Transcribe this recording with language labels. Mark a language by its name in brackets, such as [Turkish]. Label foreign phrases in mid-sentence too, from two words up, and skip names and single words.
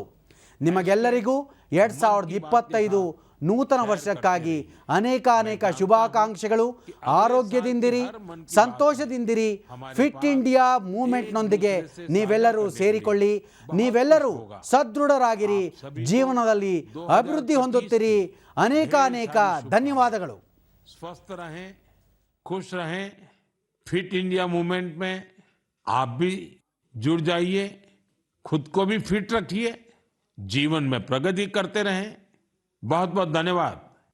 [Kannada] ನಿಮಗೆಲ್ಲರಿಗೂ 2025 ನೂತನ ವರ್ಷಕ್ಕಾಗಿ ಅನೇಕ ಶುಭಾಕಾಂಕ್ಷೆಗಳು. ಆರೋಗ್ಯದಿಂದಿರಿ, ಸಂತೋಷದಿಂದಿರಿ. ಫಿಟ್ ಇಂಡಿಯಾ ಮೂವ್ಮೆಂಟ್ನೊಂದಿಗೆ ನೀವೆಲ್ಲರೂ ಸೇರಿಕೊಳ್ಳಿ. ನೀವೆಲ್ಲರೂ ಸದೃಢರಾಗಿರಿ, ಜೀವನದಲ್ಲಿ ಅಭಿವೃದ್ಧಿ ಹೊಂದುತ್ತೀರಿ. ಅನೇಕ ಧನ್ಯವಾದಗಳು. [Hindi] स्वस्थ रहें, खुश रहें. फिट इंडिया मूवमेंट में आप भी जुड़ जाइए. खुद को भी फिट रखिए, जीवन में प्रगति करते रहें. बहुत बहुत धन्यवाद.